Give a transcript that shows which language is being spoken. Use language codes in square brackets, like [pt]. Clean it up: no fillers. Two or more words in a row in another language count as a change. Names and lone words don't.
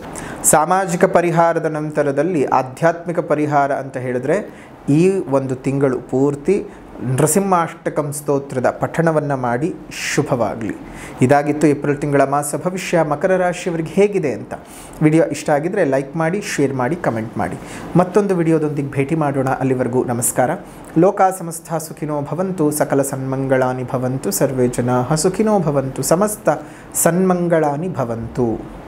[kn] ಸಾಮಾಜಿಕ ಪರಿಹಾರದ ನಂತರದಲ್ಲಿ ಆಧ್ಯಾತ್ಮಿಕ ಪರಿಹಾರ ಅಂತ ಹೇಳಿದ್ರೆ ಈ ಒಂದು ತಿಂಗಳು ಪೂರ್ತಿ ನೃಸಿಂಹಾಷ್ಟಕಂ ಸ್ತೋತ್ರದ ಪಠಣವನ್ನು ಮಾಡಿ ಶುಭವಾಗಲಿ. ಇದಾಗಿತ್ತು ಏಪ್ರಿಲ್ ತಿಂಗಳ ಮಾಸ ಭವಿಷ್ಯ. ಮಕರ ರಾಶಿಯವರಿಗೆ ಹೇಗಿದೆ ಅಂತ. ವಿಡಿಯೋ ಇಷ್ಟ ಆಗಿದ್ದರೆ ಲೈಕ್ ಮಾಡಿ, ಶೇರ್ ಮಾಡಿ, ಕಮೆಂಟ್ ಮಾಡಿ. ಮತ್ತೊಂದು ವಿಡಿಯೋದೊಂದಿಗೆ ಭೇಟಿ ಮಾಡೋಣ. ಅಲ್ಲಿವರೆಗೂ ನಮಸ್ಕಾರ. [sa] ಲೋಕ ಸಮಸ್ತ ಸುಖಿನೋ ಭವಂತು, ಸಕಲ ಸನ್ಮಂಗಳಾನಿ ಭವಂತು, ಸರ್ವೇ ಜನಾಃ ಸುಖಿನೋ ಭವಂತು, ಸಮಸ್ತ ಸನ್ಮಂಗಳಾನಿ ಭವಂತು.